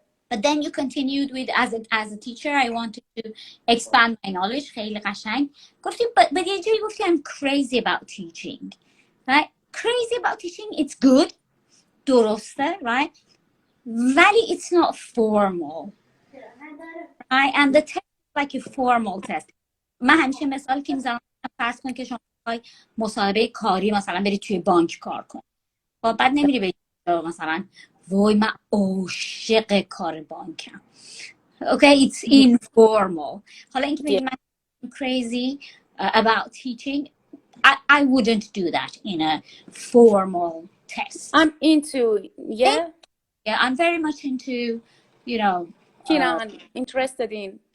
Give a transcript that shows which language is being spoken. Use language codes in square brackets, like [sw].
[en] But then you continued with as a teacher I wanted to expand my knowledge. [fa] خیلی قشنگ گفتی but یه جایی گفتی [en] I'm crazy about teaching. right? Crazy about teaching it's good. [fa] درسته. right? ولی [en] it's not formal. right? And the test is like a formal test. [fa] من همیشه مثال که میزنم فرض کن که شما مصاحبه کاری مثلا بری توی بانک کار کن، بعد نمیری بری مثلا وای من عاشق کار بانکم. [en] okay it's informal. [fa] حالا اینکه بگی من [en] crazy about teaching I wouldn't do that in a formal test. I'm into yeah I'm very much into you know interested in.